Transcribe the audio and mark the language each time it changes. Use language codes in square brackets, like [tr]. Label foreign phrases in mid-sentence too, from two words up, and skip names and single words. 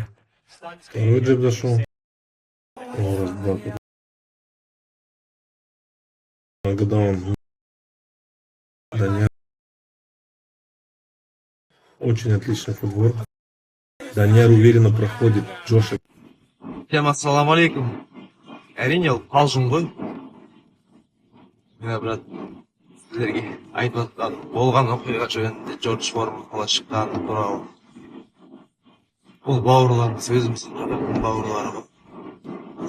[ru] Второй джеб зашел. Нокдаун. Данияр. Очень отличный футбол. Данияр уверенно проходит Джоша. [kk] Всем [ar] السلام عليكم. [kk] Әрине ол қалжың ғой. Мен брат сіздерге айтып жатқан болған оқиға жөнінде Джордж Форман қалай шыққаны туралы. Бұл бауырларымыз, өзіміздің қазақтың бауырлары ғой.